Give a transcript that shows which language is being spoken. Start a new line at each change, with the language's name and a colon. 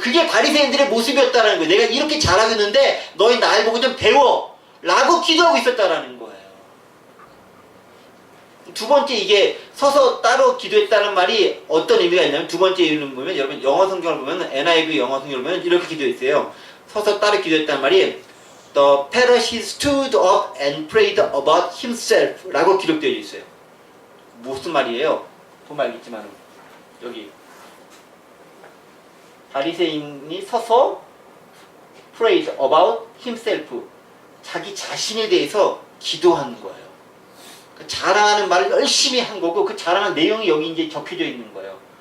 Korean: 그게 바리새인들의 모습이었다는 거예요. 내가 이렇게 잘하고 있는데 너희 날 보고 좀 배워 라고 기도하고 있었다라는 거예요. 두 번째, 이게 서서 따로 기도했다는 말이 어떤 의미가 있냐면, 두 번째 의미는 보면, 여러분 영어 성경을 보면, NIV 영어 성경을 보면 이렇게 기도했어요. 서서 따로 기도했다는 말이
English: The Pharisee stood up and prayed about himself
Korean: 라고 기록되어 있어요. 무슨 말이에요? 보면 알겠지만 여기 바리새인이 서서
English: prayed about himself,
Korean: 자기 자신에 대해서 기도하는 거예요. 그 자랑하는 말을 열심히 한 거고, 그 자랑한 내용이 여기 이제 적혀져 있는 거예요.